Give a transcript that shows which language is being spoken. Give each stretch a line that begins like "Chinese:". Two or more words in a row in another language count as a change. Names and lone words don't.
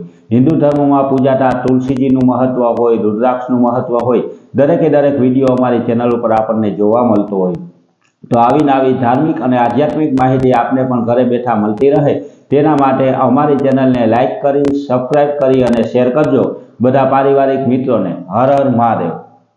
Gujarati: હિંદુ ધર્મમાં પૂજાતા તુલસીજીનું મહત્વ હોય, રુદ્રાક્ષનું મહત્વ હોય, દરેકે દરેક વિડિયો અમારી ચેનલ પર આપણને જોવા મળતો હોય। તો આવી ધાર્મિક ઔર આધ્યાત્મિક માહિતી આપને પણ ઘરે બેઠા મળતી રહે તેના માટે અમારી ચેનલ ને લાઇક કરી, સબ્સ્ક્રાઇબ કરી અને શેર કરજો। બધા પારિવારિક મિત્રો ને હર હર મહાદેવ।